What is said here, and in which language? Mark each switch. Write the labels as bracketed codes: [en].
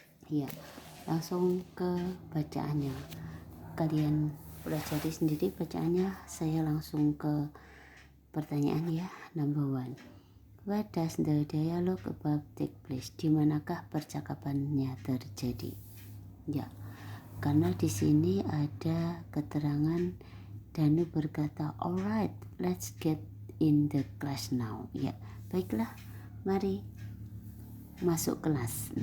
[id] Ya, langsung ke bacaannya. Kalian pelajari sendiri bacaannya. Saya langsung ke pertanyaan ya. [en] Number 1. Where does the dialogue above take place? [id] Di manakah percakapannya terjadi? Ya. Karena di sini ada keterangan Danu berkata, [en] alright, let's get in the class now. [id] Ya, baiklah, mari masuk kelas.